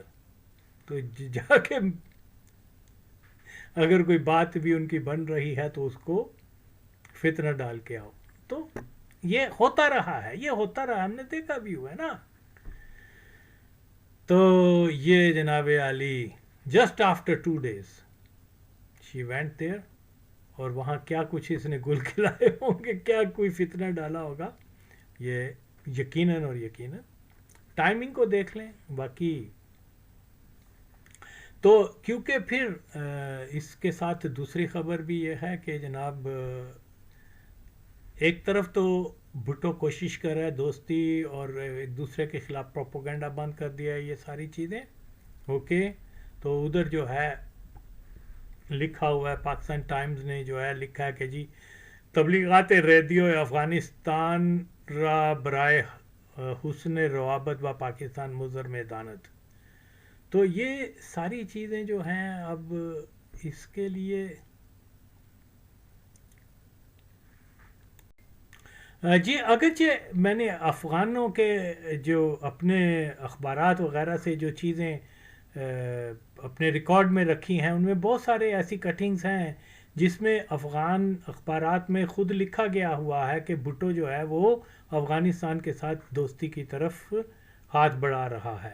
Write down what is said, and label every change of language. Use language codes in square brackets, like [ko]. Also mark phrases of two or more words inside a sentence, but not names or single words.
[ur] تو جا کے اگر کوئی بات بھی ان کی بن رہی ہے تو اس کو فتنہ ڈال کے آؤ. تو یہ ہوتا رہا ہے، یہ ہوتا رہا، ہم نے دیکھا بھی ہوا ہے نا. تو یہ جناب عالی [en] just after 2 days she went there, [ur] اور وہاں کیا کچھ اس نے گل کھلائے ہوں گے، کیا کوئی فتنہ ڈالا ہوگا، یہ یقیناً اور یقیناً. ٹائمنگ کو دیکھ لیں. باقی تو کیونکہ پھر اس کے ساتھ دوسری خبر بھی یہ ہے کہ جناب ایک طرف تو بھٹو کوشش کر رہا ہے دوستی اور ایک دوسرے کے خلاف پروپیگنڈا بند کر دیا ہے، یہ ساری چیزیں اوکے. تو ادھر جو ہے لکھا ہوا ہے، پاکستان ٹائمز نے جو ہے لکھا ہے کہ جی [fa] تبلیغات ریڈیو افغانستان را برائے حسن روابط و پاکستان مضر میں دانت. [ur] تو یہ ساری چیزیں جو ہیں اب اس کے لیے جی اگرچہ میں نے افغانوں کے جو اپنے اخبارات وغیرہ سے جو چیزیں اپنے ریکارڈ میں رکھی ہیں ان میں بہت سارے ایسی کٹنگز ہیں جس میں افغان اخبارات میں خود لکھا گیا ہوا ہے کہ بھٹو جو ہے وہ افغانستان کے ساتھ دوستی کی طرف ہاتھ بڑھا رہا ہے.